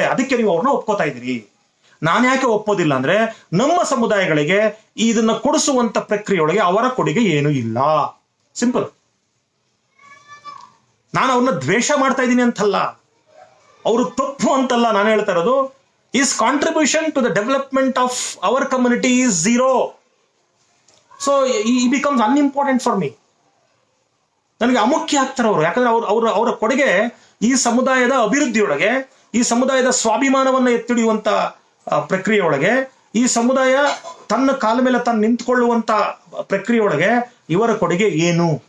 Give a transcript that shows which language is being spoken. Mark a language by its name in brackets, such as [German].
[Kannada] ಅದಕ್ಕೆ ನೀವು ಅವ್ರನ್ನ ಒಪ್ಕೋತಾ ಇದ್ದೀರಿ. ನಾನು ಯಾಕೆ ಒಪ್ಪೋದಿಲ್ಲ ಅಂದ್ರೆ, ನಮ್ಮ ಸಮುದಾಯಗಳಿಗೆ ಇದನ್ನ ಕೊಡಿಸುವಂತ ಪ್ರಕ್ರಿಯೆಯೊಳಗೆ ಅವರ ಕೊಡುಗೆ ಏನೂ ಇಲ್ಲ. ಸಿಂಪಲ್. ನಾನು ಅವ್ರನ್ನ ದ್ವೇಷ ಮಾಡ್ತಾ ಇದ್ದೀನಿ ಅಂತಲ್ಲ, ಅವರು ತಪ್ಪು ಅಂತಲ್ಲ ನಾನು ಹೇಳ್ತಾ ಇರೋದು. [English] His contribution to the development of our community is zero. So he becomes unimportant for me. [Kannada] ನನಗೆ ಅಮುಖ್ಯ ಆಗ್ತಾರೆ ಅವರು. ಯಾಕಂದ್ರೆ ಅವರ ಕೊಡುಗೆ ಈ ಸಮುದಾಯದ ಅಭಿವೃದ್ಧಿಯೊಳಗೆ, ಈ ಸಮುದಾಯದ ಸ್ವಾಭಿಮಾನವನ್ನ ಎತ್ತಿಡಿಯುವಂತ ಪ್ರಕ್ರಿಯೆ ಒಳಗೆ ಈ ಸಮುದಾಯ ತನ್ನ ಕಾಲ ಮೇಲೆ ತಾನು ನಿಂತ್ಕೊಳ್ಳುವಂತ ಪ್ರಕ್ರಿಯೆ ಒಳಗೆ ಇವರ ಕೊಡುಗೆ ಏನು?